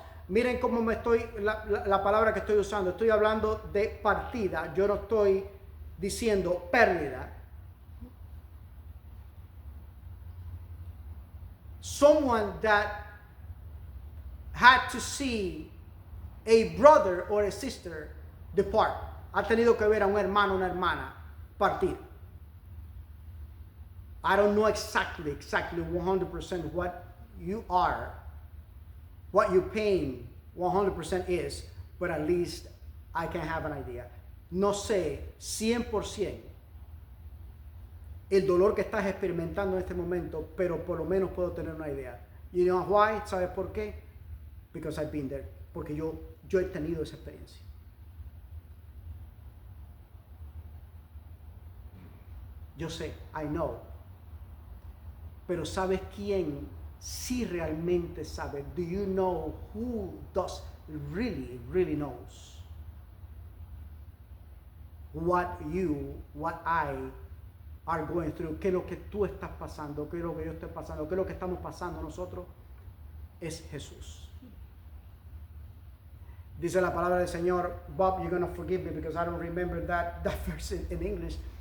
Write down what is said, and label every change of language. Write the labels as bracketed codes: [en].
[es] Miren cómo la palabra que estoy usando. Estoy hablando de partida. Yo no estoy diciendo pérdida. [en] Someone that had to see a brother or a sister depart. [es] Ha tenido que ver a un hermano o una hermana partir. [en] I don't know exactly 100% what you are, what your pain 100% is, but at least I can have an idea. [es] No sé 100% el dolor que estás experimentando en este momento, pero por lo menos puedo tener una idea. [en] You know why? [es] ¿Sabes por qué? [en] Because I've been there. [es] Porque yo he tenido esa experiencia. Yo sé, [en] I know. [es] Pero ¿sabes quién sí realmente sabe? [en] Do you know who does really knows what I are going through? [es] ¿Qué es lo que tú estás pasando? ¿Qué es lo que yo estoy pasando? ¿Qué es lo que estamos pasando nosotros? Es Jesús. Dice la palabra del Señor. [en] Bob, you're going to forgive me because I don't remember that verse in English.